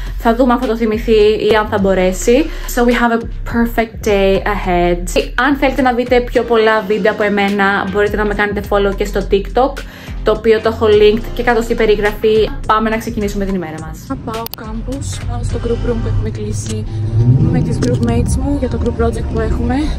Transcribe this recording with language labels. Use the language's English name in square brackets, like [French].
[Greek] Θα δούμε αν θα το θυμηθεί ή αν θα μπορέσει. [English] So we have a perfect day ahead. [Greek] Αν θέλετε να δείτε πιο πολλά βίντεο από εμένα, μπορείτε να με κάνετε follow και στο TikTok, το οποίο το έχω linked και κάτω στην περιγραφή. Πάμε να ξεκινήσουμε την ημέρα μας. Θα πάω campus, πάω στο group room που έχουμε κλείσει με τις group mates μου για το group project που έχουμε.